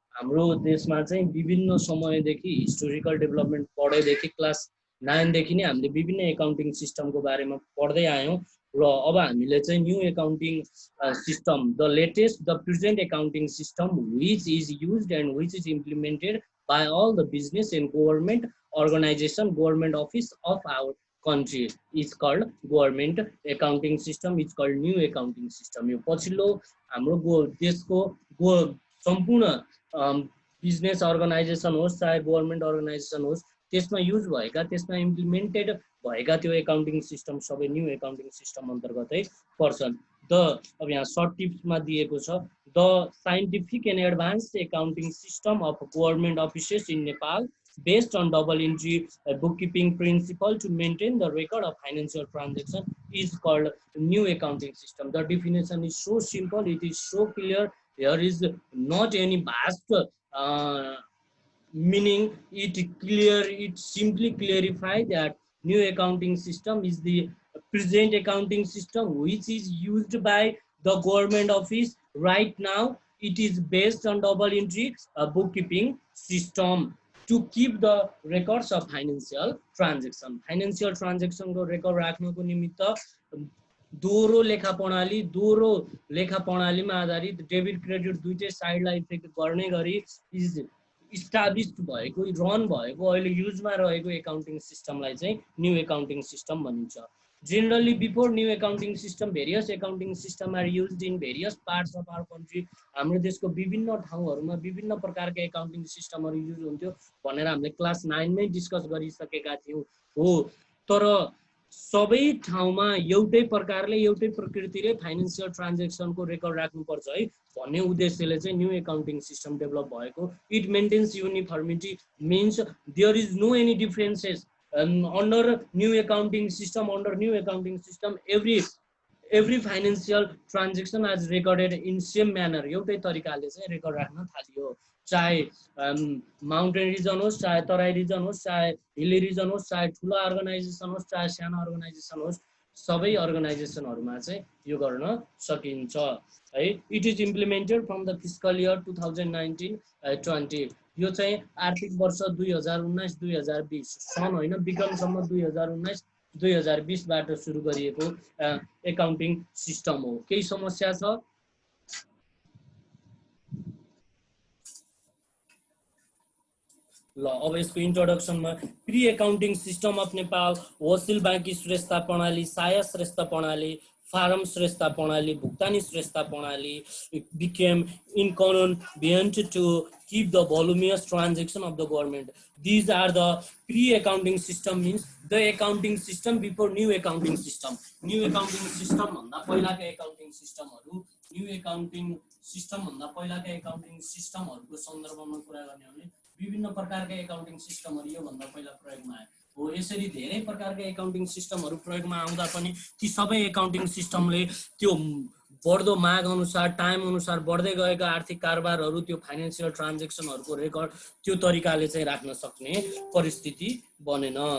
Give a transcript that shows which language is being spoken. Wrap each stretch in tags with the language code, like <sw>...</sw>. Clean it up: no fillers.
<ne>हाम्रो देशमा चाहिँ विभिन्न समयदेखि हिस्टोरिकल डेभलपमेन्ट पढेदेखि क्लास 9 देखि नै हामीले विभिन्न एकाउन्टिङ सिस्टमको बारेमा पढ्दै आयौँ र अब हामीले चाहिँ</ne> <en>New accounting system the latest the present accounting system which is used and which is implemented by all the business and government organization, government office of our country is called government accounting system, is called new accounting system।</en> <ne>यो पछिल्लो हाम्रो देशको सम्पूर्ण business organisation होस् चाहे government organisation होस् त्यसमा use भएका त्यसमा इम्प्लिमेन्टेड भएका त्यो एकाउन्टिङ सिस्टम सबै न्यू एकाउन्टिङ सिस्टम अन्तर्गतै पर्छन्। अब यहाँ सर्ट टिप्समा दिएको छ</ne> <en>The scientific and advanced accounting system of government offices in Nepal based on double entry bookkeeping principle to maintain the record of financial transaction is called new accounting system। The definition is so simple, it is so clear, there is not any vast meaning, it simply clarify that new accounting system is the present accounting system which is used by the government office right now। It is based on double entry bookkeeping system to keep the records of financial transaction।</en> <ne>financial transaction को record राख्नको निमित्त दोहोरो लेखा प्रणालीमा आधारित debit credit दुईटै साइडलाई effect गर्ने गरी इस्टाब्लिस्ड भएको रन भएको अहिले युजमा रहेको एकाउन्टिङ सिस्टमलाई चाहिँ न्यू एकाउन्टिङ सिस्टम भनिन्छ।</ne> <en>Generally, before new accounting system, various accounting system are used in various parts of our country।</en> <ne>हाम्रो देशको विभिन्न ठाउँहरुमा विभिन्न प्रकारका एकाउन्टिङ सिस्टमहरु युज हुन्थ्यो भनेर हामीले क्लास 9 मै डिस्कस गरिसकेका थियौं हो। तर सबै ठाउँमा एउटै प्रकारले एउटै प्रकृतिले फाइनान्शियल ट्रान्ज्याक्सनको रेकर्ड राख्नुपर्छ है भन्ने उद्देश्यले चाहिँ न्यू एकाउन्टिङ सिस्टम डेभलप भएको।</ne> <en>It maintains uniformity means there is no any differences under new accounting system। Under new accounting system every financial transaction is recorded in same manner।</en> <ne>एउटै तरिकाले चाहिँ record राख्न थालियो, चाहे माउन्टेन रिजन होस् चाहे Terai reason होस् चाहे हिली रिजन होस् चाहे ठुलो अर्गनाइजेसन होस् चाहे सानो अर्गनाइजेसन होस् सबै अर्गनाइजेसनहरुमा चाहिँ यो गर्न सकिन्छ है।</ne> <en>It is implemented from the fiscal year 2019-20।</en> <ne>यो चाहिँ आर्थिक वर्ष 2019-2020 सन होइन विक्रमसम्म 2019-2020 बाट सुरु गरिएको एकाउन्टिङ सिस्टम हो। केही समस्या छ? ल अब यसको इन्ट्रोडक्सनमा</ne> <en>pre accounting system of Nepal</en> <ne>वसिल बाँकी श्रेष्ठता प्रणाली, साया श्रेष्ठता प्रणाली, फारम श्रेष्ठता प्रणाली, भुक्तानी श्रेष्ठता प्रणाली</ne> <en>became inconvenient to keep the voluminous transaction of the government। These are the pre-accounting system, means the accounting system before new accounting system।</en> <ne>New accounting system भन्दा पहिलाका एकाउन्टिङ सिस्टमहरु न्यू एकाउन्टिङ सिस्टम भन्दा पहिलाका accounting सिस्टमहरुको सन्दर्भमा कुरा गर्ने हो भने विभिन्न प्रकारका एकाउन्टिङ सिस्टमहरु यो भन्दा पहिला प्रयोगमा आए हो। यसरी धेरै प्रकारका एकाउन्टिङ सिस्टमहरु प्रयोगमा आउँदा पनि ती सबै एकाउन्टिङ सिस्टमले त्यो बढ्दो माग अनुसार टाइम अनुसार बढ्दै गएका आर्थिक कारोबारहरु त्यो फाइनान्शियल ट्रान्ज्याक्सनहरुको रेकर्ड त्यो तरिकाले चाहिँ राख्न सक्ने परिस्थिति बनेन।</ne>